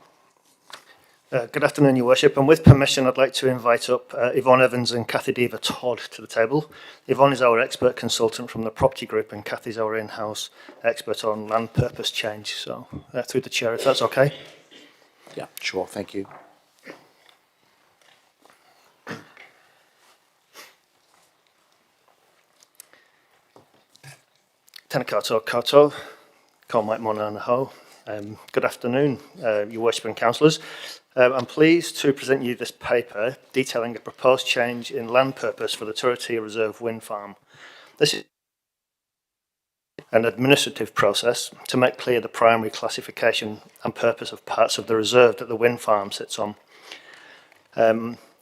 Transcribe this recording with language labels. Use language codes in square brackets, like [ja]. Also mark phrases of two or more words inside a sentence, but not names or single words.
[en] Good afternoon, Your Worship, and with permission I'd like to invite up Yvonne Evans and Cathy Deva Todd to the table. Yvonne is our expert consultant from the property group and Cathy's our in-house expert on land purpose change. So through the chair, if that's okay. Yeah, sure, thank you. [mi] Tēnā koutou koutou, ko Mike Moynihan ho. [en] Good afternoon, Your Worship and Councillors. I'm pleased to present you this paper detailing a proposed change in land purpose for the Turitea Reserve Wind Farm. This is an administrative process to make clear the primary classification and purpose of parts of the reserve that the wind farm sits on.